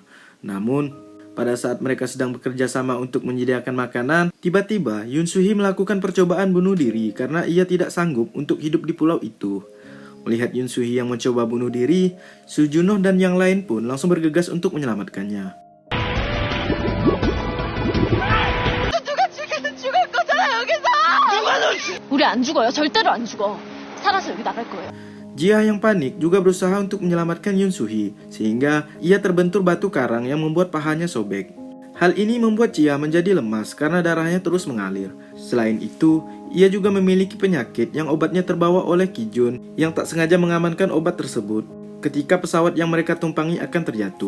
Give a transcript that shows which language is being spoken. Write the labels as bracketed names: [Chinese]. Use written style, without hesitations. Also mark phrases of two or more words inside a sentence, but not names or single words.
[Indonesian] Namun, pada saat mereka sedang bekerja sama untuk menyediakan makanan, tiba-tiba Yoon Soo-hee melakukan percobaan bunuh diri karena ia tidak sanggup untuk hidup di pulau itu. Melihat Yoon Soo-hee yang mencoba bunuh diri, Soo-junho dan yang lain pun langsung bergegas untuk menyelamatkannya. [Korean] 우리 안 죽어요. 절대로 안 죽어. 살아서 여기 나갈 거예요. [Indonesian] Jia yang panik juga berusaha untuk menyelamatkan Yoon Soo-hee, sehingga ia terbentur batu karang yang membuat pahanya sobek. Hal ini membuat Jia menjadi lemas karena darahnya terus mengalir. Selain itu, ia juga memiliki penyakit yang obatnya terbawa oleh Ki-jun yang tak sengaja mengamankan obat tersebut ketika pesawat yang mereka tumpangi akan terjatuh.